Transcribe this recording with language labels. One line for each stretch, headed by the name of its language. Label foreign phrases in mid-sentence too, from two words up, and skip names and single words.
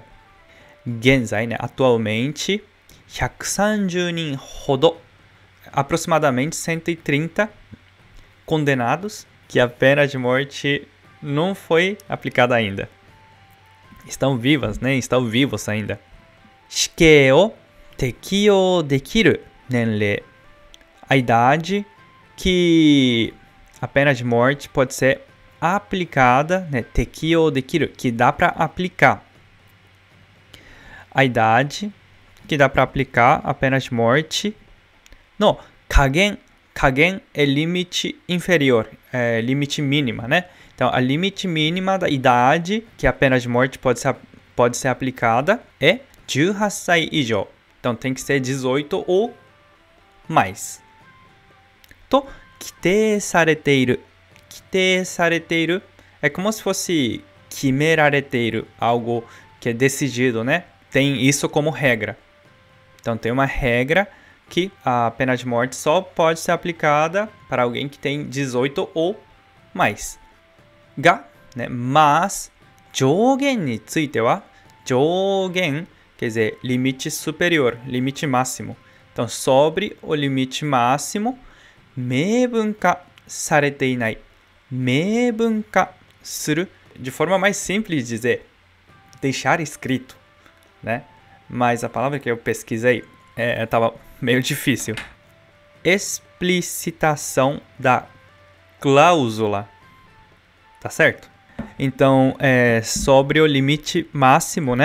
Japanese: Genzai, né?
Portuguese: Atualmente,
Japanese: 130 人ほど,
Portuguese: aproximadamente 130 condenados que a pena de morte não foi aplicada ainda. Estão vivas, né? Estão vivos ainda.
Japanese: 死刑を適用できる年齢.
Portuguese: A idade que a pena de morte pode ser aplicada, né?
Japanese: 適用できる,
Portuguese: que dá para aplicar. A idade que dá para aplicar a pena de morte.
Japanese: の下限.
Portuguese: Kagen é limite inferior, é limite mínima, né? Então, a limite mínima da idade que a pena de morte pode ser aplicada é
Japanese: 18 歳以上.
Portuguese: Então, tem que ser 18 ou mais.
Japanese: To, 規定されている. 規定されている
Portuguese: é como se fosse
Japanese: 決められている,
Portuguese: algo que é decidido, né? Tem isso como regra. Então, tem uma regra que a pena de morte só pode ser aplicada para alguém que tem 18 ou mais. Ga, né? Mas,
Japanese: 上限については,
Portuguese: 上限 quer dizer limite superior, limite máximo. Então, sobre o limite máximo,
Japanese: 明文化されていない. 明文化する,
Portuguese: de forma mais simples de dizer, deixar escrito, né? Mas a palavra que eu pesquisei estava meio difícil. Explicitação da cláusula. Tá certo? Então, sobre o limite máximo, né?